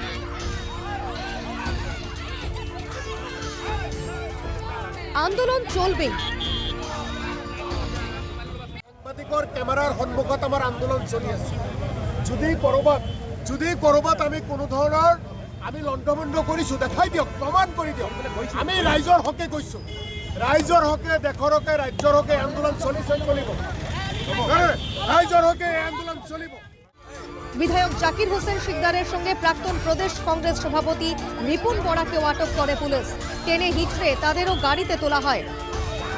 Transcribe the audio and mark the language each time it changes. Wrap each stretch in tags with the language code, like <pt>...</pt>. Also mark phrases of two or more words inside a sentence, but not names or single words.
<bn>আন্দোলন চলবে।</bn> <as>সাংবাদিকৰ ক্যামেৰাৰ সন্মুখত আমাৰ আন্দোলন চলি আছে। যদি কৰবাত আমি কোনো ধৰণৰ আমি লণ্ডভণ্ড কৰিছো, দেখাই দিয়ক, প্ৰমাণ কৰি দিয়ক। আমি ৰাইজৰ হকে কৈছো, ৰাইজৰ হকে, দেশৰ হকে, ৰাজ্যৰ হকে আন্দোলন চলিব। রাইজর হকে আন্দোলন চলিব।</as> <bn>বিধায়ক জাকির হোসেন শিকদারের সঙ্গে প্রাক্তন প্রদেশ কংগ্রেস সভাপতি রিপুন বরাকেও আটক করে পুলিশ। টেনে হিচড়ে তাদেরও গাড়িতে তোলা হয়।</bn>